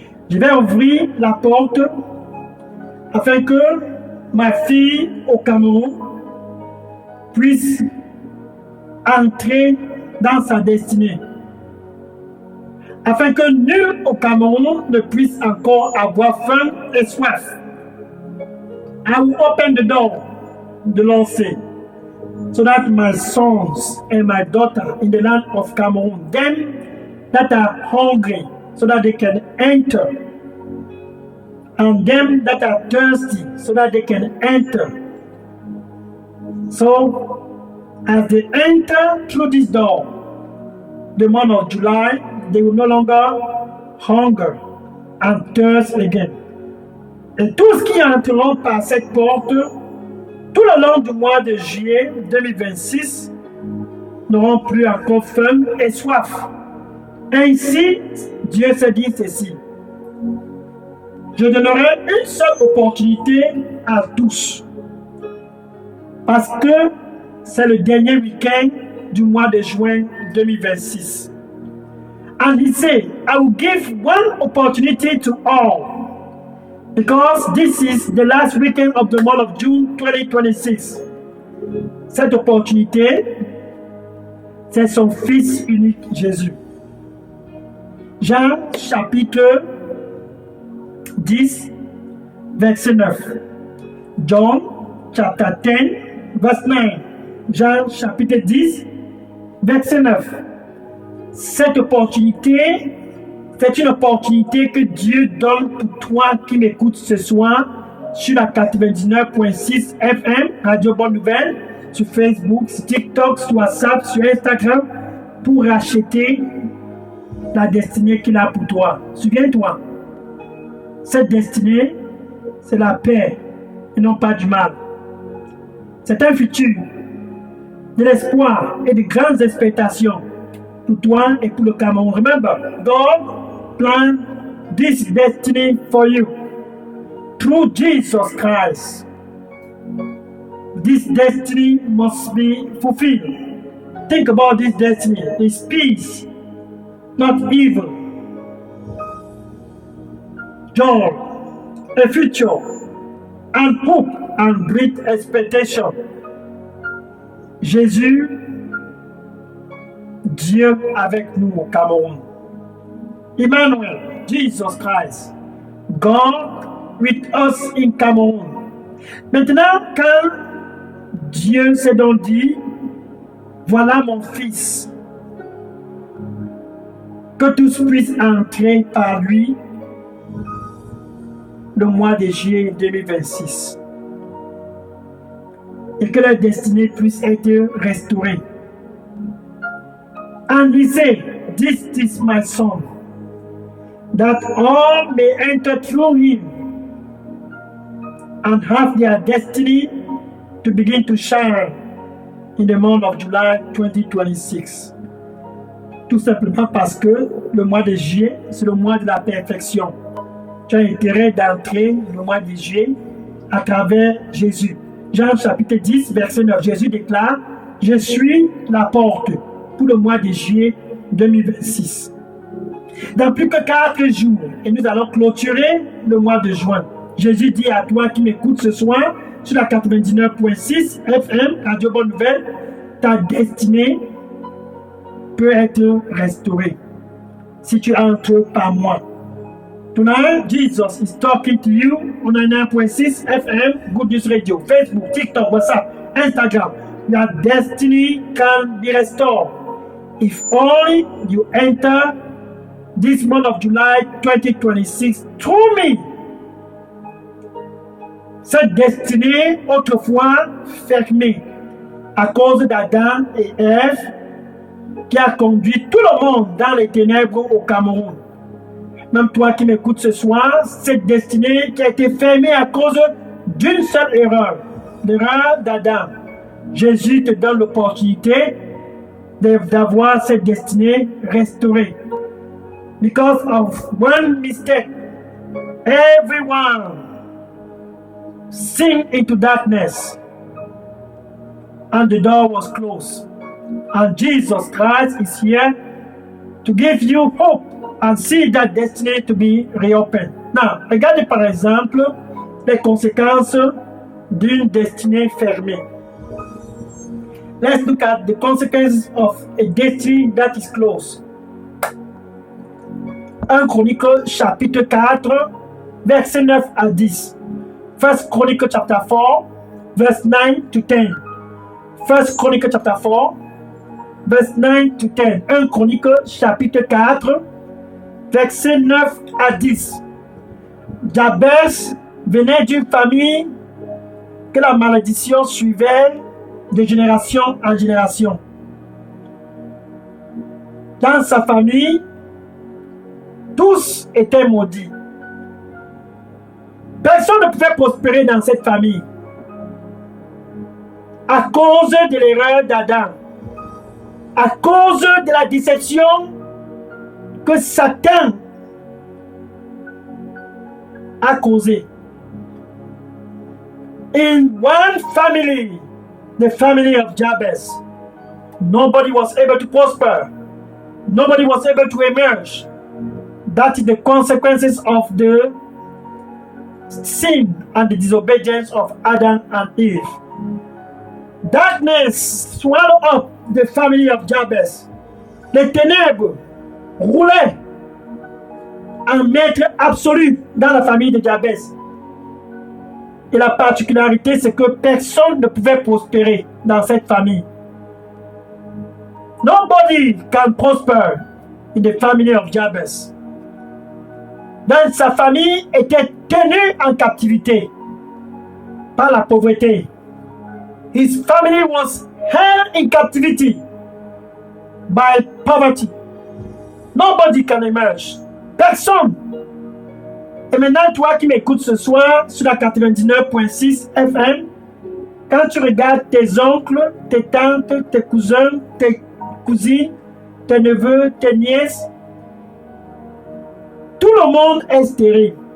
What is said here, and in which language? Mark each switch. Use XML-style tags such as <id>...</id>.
<fr>Je vais ouvrir la porte afin que ma fille au Cameroun puisse entrer dans sa destinée. Afin que nul au Cameroun ne puisse encore avoir faim et soif.</fr> <en>I will open the door, the Lord said, so that my sons and my daughter in the land of Cameroon, them that are hungry, so that they can enter, and them that are thirsty, so that they can enter. So, as they enter through this door, the month of July, they will no longer hunger and thirst again.</en> <fr>Et tous qui entreront par cette porte, tout le long du mois de juillet 2026, n'auront plus encore faim et soif. Ainsi, Dieu s'est dit ceci. Je donnerai une seule opportunité à tous. Parce que c'est le dernier week-end du mois de juin 2026.</fr> <en>And he said, I will give one opportunity to all. Because this is the last weekend of the month of June 2026.</en> <fr>Cette opportunité, c'est son Fils unique Jésus. Jean chapitre 10, verset 9.</fr> <en>John chapter 10, verse 9.</en> <fr>Jean chapitre 10, verset 9. Cette opportunité, c'est une opportunité que Dieu donne pour toi qui m'écoutes ce soir sur la 99.6 FM, Radio Bonne Nouvelle, sur Facebook, sur TikTok, sur WhatsApp, sur Instagram, pour racheter la destinée qu'il a pour toi. Souviens-toi, cette destinée, c'est la paix et non pas du mal. C'est un futur, de l'espoir et de grandes expectations pour toi et pour le Cameroun.</fr> <en>Remember, God planned this destiny for you through Jesus Christ. This destiny must be fulfilled. Think about this destiny. It's peace, not evil. Joy, a future, and hope and great expectation.</en> <fr>Jésus, Dieu avec nous au Cameroun.</fr> <en>Emmanuel, Jesus Christ, God with us in Cameroun.</en> <fr>Maintenant, quand Dieu s'est donc dit, voilà mon fils, que tous puissent entrer par lui le mois de juillet 2026 et que leur destinée puisse être restaurée.</fr> <en>And he said, this is my son, that all may enter through him and have their destiny to begin to shine in the month of July 2026.</en> <fr>Tout simplement parce que le mois de juillet, c'est le mois de la perfection. Tu as intérêt d'entrer le mois de juillet à travers Jésus. Jean chapitre 10, verset 9. Jésus déclare, je suis la porte pour le mois de juillet 2026. Dans plus que 4 jours, et nous allons clôturer le mois de juin. Jésus dit à toi qui m'écoutes ce soir, sur la 99.6 FM, Radio Bonne Nouvelle, ta destinée peut être restaurée si tu entres par moi.</fr> <en>Tonight, Jesus is talking to you on 99.6 FM, Good News Radio, Facebook, TikTok, WhatsApp, Instagram. Your destiny can be restored if only you enter this month of July 2026 through me.</en> <fr>Cette destinée, autrefois fermée à cause d'Adam et Ève, qui a conduit tout le monde dans les ténèbres au Cameroun. Même toi qui m'écoutes ce soir, cette destinée qui a été fermée à cause d'une seule erreur, l'erreur d'Adam. Jésus te donne l'opportunité d'avoir cette destinée restaurée.</fr> <en>Because of one mistake, everyone sink into darkness, and the door was closed. And Jesus Christ is here to give you hope and see that destiny to be reopened. Now,</en> <fr>regardez par exemple les conséquences d'une destinée fermée.</fr> <en>Let's look at the consequences of a destiny that is closed.</en> <fr>1 Chronicle chapitre 4, versets 9 à 10.</fr> <en>1 Chronicle chapter 4, verse 9 to 10. 1 Chronicle chapter 4, verse 9 to 10.</en> <fr>1 Chronicle chapitre 4, versets 9 à 10. Jabez venait d'une famille que la malédiction suivait de génération en génération. Dans sa famille, tous étaient maudits. Personne ne pouvait prospérer dans cette famille à cause de l'erreur d'Adam, à cause de la déception que Satan a causée.</fr> <en>In one family, the family of Jabez, nobody was able to prosper. Nobody was able to emerge. That is the consequences of the sin and the disobedience of Adam and Eve. Darkness swallowed up the family of Jabez.</en> <fr>Les ténèbres roulaient en maître absolu dans la famille de Jabez. Et la particularité, c'est que personne ne pouvait prospérer dans cette famille.</fr> <en>Nobody can prosper in the family of Jabez.</en> <fr>Dans sa famille était tenue en captivité par la pauvreté.</fr> <en>His family was held in captivity by poverty. Nobody can emerge.</en> <fr>Personne. Et maintenant, toi qui m'écoutes ce soir sur la 99.6 FM, quand tu regardes tes oncles, tes tantes, tes cousins, tes cousines, tes neveux, tes nièces, tout le monde est stérile.</fr>